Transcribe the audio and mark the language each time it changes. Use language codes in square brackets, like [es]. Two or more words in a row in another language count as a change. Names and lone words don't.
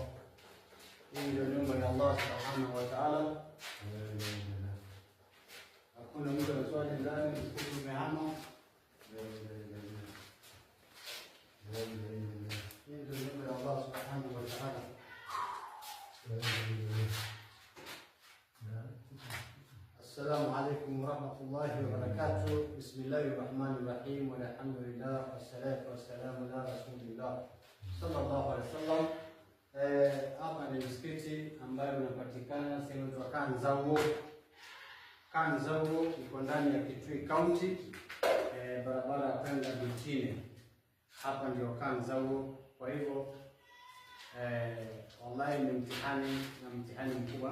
[sw] Hii ndio nyumba ya [ar] الله سبحانه وتعالى. [sw] Hakuna mtu anaswali ndani, msikiti umehama. Hii ndio nyumba ya [ar] الله سبحانه وتعالى. السلام عليكم ورحمة الله وبركاته. بسم الله الرحمن الرحيم والحمد لله والصلاة والسلام على رسول الله صلى الله عليه وسلم. [sw] Hapa ni msikiti ambayo unapatikana sehemu za Kanzawo. Kanzawo iko ndani ya Kitui County, barabara ya kwenda Bitine. Hapa ndio Kanzawo. Kwa hivyo wallahi ni mtihani na mtihani mkubwa.